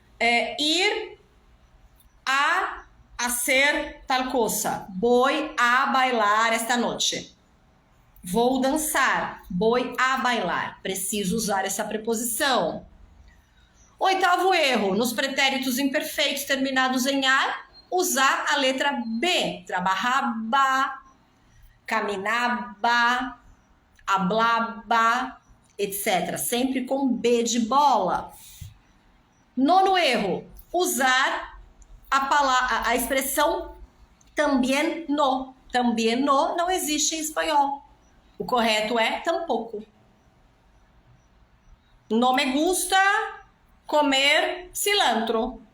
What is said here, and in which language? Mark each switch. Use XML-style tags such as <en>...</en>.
<es>Ir a hacer tal cosa. Voy a bailar esta noche.</es> <pt>Vou dançar.</pt> <es>Voy a bailar.</es> <pt>Preciso usar essa preposição. Oitavo erro, nos pretéritos imperfeitos terminados em ar, usar a letra B.</pt> <es>Trabajaba, caminaba, hablaba, etc.</es> <pt>Sempre com B de bola. Nono erro, usar a expressão también no. También no não existe em espanhol. O correto é tampouco.</pt> <es>No me gusta comer cilantro.</es>